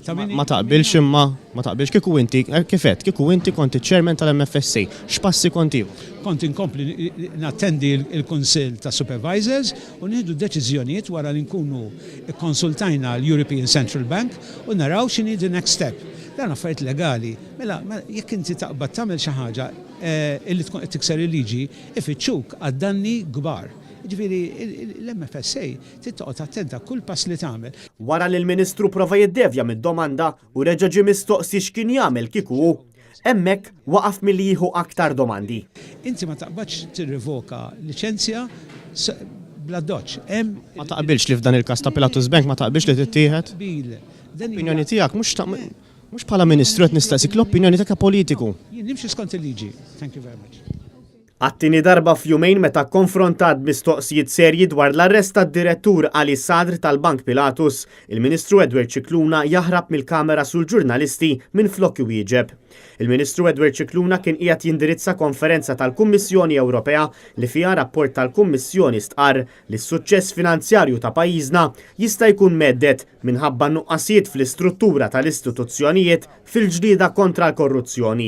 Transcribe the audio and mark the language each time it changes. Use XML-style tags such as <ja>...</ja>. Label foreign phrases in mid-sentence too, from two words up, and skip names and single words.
<mt>Ma taqbilx imma, ma taqbilx kieku inti, kifet, kieku inti konti chairman tal-MFSA, x'passi konti? Kont inkompli nattendi il-Kunsill ta' Supervisors u nieħdu deċiżjonijiet wara li nkunu konsultajna l-European Central Bank u naraw x'inhi</mt> <en>the next step.</en> <mt>Dan affarijiet legali, mela jekk inti taqbad tagħmel xi ħaġa illi tkun qed tikser il-liġi, ifittxuk għad-danni kbar. Ġifieri l-MFSA tittoqgħod attenta kull pass li tagħmel. Wara li l-Ministru prova jiddevja mid-domanda u reġa' ġie mistoqsi x'kien jagħmel kieku hemmhekk waqaf milli jieħu aktar domandi. Inti ma taqbadx tirrevoka liċenzja bla doċ. Ma taqbilx li f'dan il-każ ta' Pilatus Bank ma taqbilx li tittieħed? L-opinjoni tiegħek mhux bħala Ministru qed nistaqsik l-opinjoni tiegħek politiku. Jien nimxi skont il-liġi.</mt> <en>Thank you very much.</en> <mt>Għattini darba f'jumejn meta konfrontat mistoqsijiet serji dwar l-arrest tad-direttur Ali Sadr tal-Bank Pilatus, il-Ministru Edward Cicluna jaħrab mill-kamera sul ġurnalisti minn flok wieġeb. Il-Ministru Edward Cicluna kien qiegħed jindirizza konferenza tal-Kummissjoni Ewropea li fiha rapport tal-Kummissjoni stqarr li s-suċċess finanzjarju ta' pajjiżna jista' jkun meddet minħabba nuqqasijiet fl-istruttura tal-istituzzjonijiet fil-ġlieda kontra l-korruzzjoni.</mt>